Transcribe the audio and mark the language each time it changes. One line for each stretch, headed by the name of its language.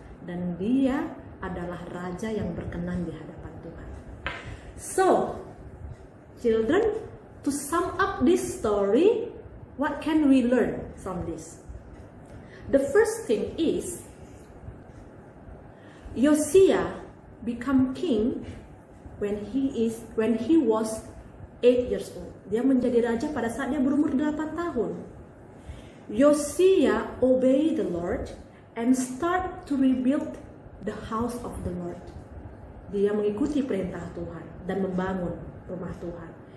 Indonesian: Dan dia adalah raja yang berkenan di hadapan Tuhan.
English: So, children, to sum up this story, what can we learn from this? The first thing is, Yosia become king when he was 8 years old.
Indonesian: Dia menjadi raja pada saat dia berumur 8 tahun.
English: Yosia obey the Lord and start to rebuild the house of the Lord.
Indonesian: Dia mengikuti perintah Tuhan dan membangun rumah Tuhan.